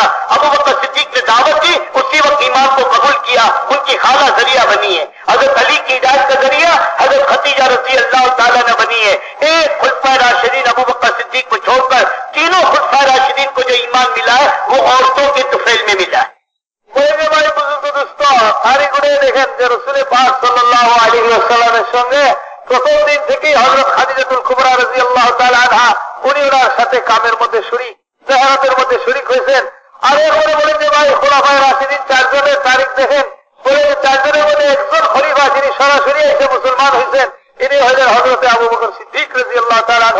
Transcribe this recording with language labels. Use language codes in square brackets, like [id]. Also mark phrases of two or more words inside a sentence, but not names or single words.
[ur] ابوبکر صدیق نے دعوت دی. اسی وقت ایمان کو قبول کیا. ان کی خالہ ذریعہ بنی ہے. حضرت علی کی ہدایت کا ذریعہ حضرت خدیجہ [ar] رضی اللہ تعالیٰ [ur] نے بنی ہے. ایک خلفائے راشدین ابوبکر صدیق کو چھوڑ کر تینوں خلفائے راشدین کو جو ایمان ملا ہے وہ عورتوں کے طفیل میں ملا ہے. [bn] ভাই বুজুর্গ দোস্ত সারি করে দেখেন যে রাসূল পাক [ar] صلى الله عليه وسلم [bn] সঙ্গে প্রথম দিন থেকেই হযরত খাদিজাতুল কুবরা [ar] رضي الله تعالى عنها [bn] উনি ওনার সাথে কামের মধ্যে শরীক, মেহরাতের মধ্যে শরীক হয়েছেন. আর এরপরে বলেন যে ভাই খোলাফায়ে রাশিদিন চারজনের তারিখ দেখেন, বলে যে চারজনের মধ্যে একজন খলিফা যিনি সরাসরি এসে মুসলমান হয়েছেন ইনি হলেন হযরত আবু বকর সিদ্দিক [ar] رضي الله تعالى عنه.